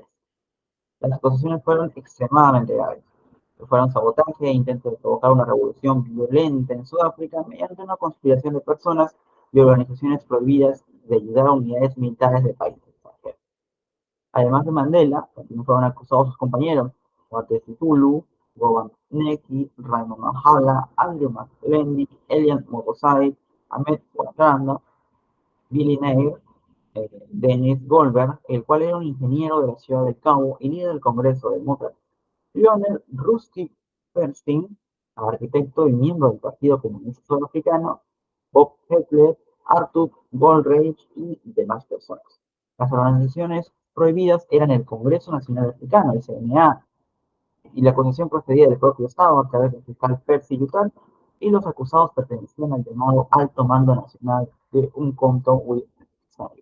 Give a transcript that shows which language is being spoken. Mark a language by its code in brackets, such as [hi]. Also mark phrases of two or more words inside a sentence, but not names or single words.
[es] Las acusaciones fueron extremadamente graves. Fueron sabotaje e intento de provocar una revolución violenta en Sudáfrica mediante una conspiración de personas y organizaciones prohibidas de ayudar a unidades militares de países extranjeros. Además de Mandela, también fueron acusados sus compañeros, Watesi Zulu, Govan Neki, Raymond Mahala, Andrew McLendy, Elian Mokosai, Ahmed Ouattara, Billy Nair, Dennis Goldberg, el cual era un ingeniero de la ciudad del Cabo y líder del Congreso Demócrata; Lionel Rusty Bernstein, arquitecto y miembro del Partido Comunista Sudafricano; Bob Heckler, Arthur Goldrich y demás personas. Las organizaciones prohibidas eran el Congreso Nacional Africano, el CNA, y la acusación procedía del propio Estado a través del fiscal Percy Yutal, y los acusados pertenecían al llamado Alto Mando Nacional de Umkhonto We.